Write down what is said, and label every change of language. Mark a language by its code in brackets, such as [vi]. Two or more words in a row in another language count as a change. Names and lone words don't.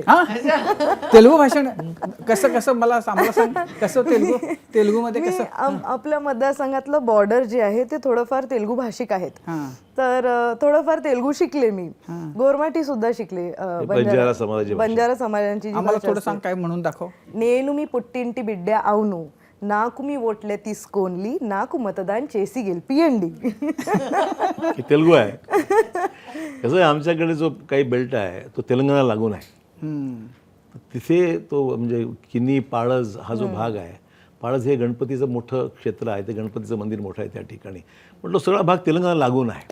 [mr] तेलुगू भाषण कसं कसं मला सांग कसं तेलुगूमध्ये कसं? आपल्या मतदारसंघातलं बॉर्डर जे आहे ते थोडंफार तेलुगू भाषिक आहेत, तर थोडंफार तेलुगू शिकले मी, गोरमाटी सुद्धा शिकले. बंजारा समाजांची आम्हाला थोडं सांग, काय म्हणून दाखव. [te] నేను మీ పుట్టింటి బిడ్డ అవును నాకు మీ ఓట్లే తీసుకోన్లి నాకు मतदान చేసి గెలిపియండి. [mr] हे तेलुगू आहे. कसं आहे, आमच्याकडे जो काही बेल्ट आहे तो तेलंगणा लागून आहे. तिथे तो म्हणजे किनी पाळज हा जो भाग आहे, पाळज हे गणपतीचं मोठं क्षेत्र आहे, ते गणपतीचं मंदिर मोठं आहे त्या ठिकाणी, पण तो सगळा भाग तेलंगणा लागून आहे.